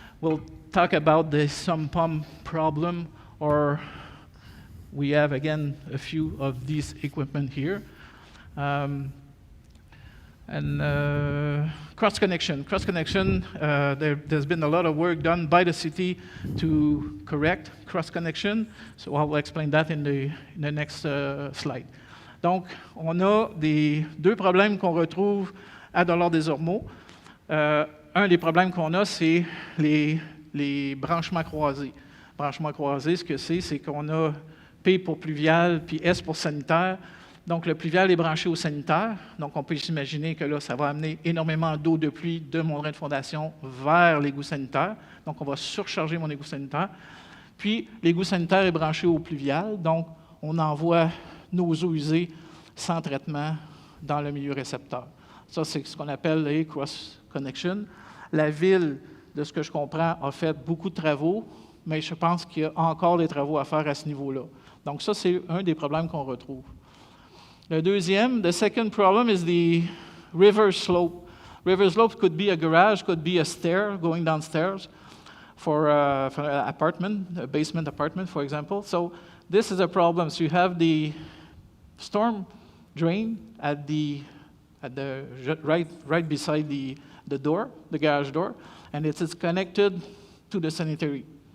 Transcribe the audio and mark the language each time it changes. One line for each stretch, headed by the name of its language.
English: We'll talk about the sump pump problem, or we have again a few of these equipment here. Cross connection. There's been a lot of work done by the city to correct cross connection. So I'll explain that in the next slide.
French: Donc, on a deux problèmes qu'on retrouve à Dollard-des-Ormeaux. Un des problèmes qu'on a, c'est les branchements croisés. Branchements croisés, ce que c'est qu'on a P pour pluvial, puis S pour sanitaire. Donc, le pluvial est branché au sanitaire. Donc, on peut s'imaginer que là, ça va amener énormément d'eau de pluie de mon drain de fondation vers l'égout sanitaire. Donc, on va surcharger mon égout sanitaire. Puis, l'égout sanitaire est branché au pluvial. Donc, on envoie nos eaux usées sans traitement dans le milieu récepteur. Ça, c'est ce qu'on appelle les cross-connection. La ville, de ce que je comprends, a fait beaucoup de travaux, mais je pense qu'il y a encore des travaux à faire à ce niveau-là. Donc, ça, c'est un des problèmes qu'on retrouve. Le deuxième,
English: the second problem is the river slope. River slope could be a garage, could be a stair going downstairs for an apartment, a basement apartment, for example. So this is a problem. So you have the storm drain right beside the door, the garage door, and it is connected to the sanitary.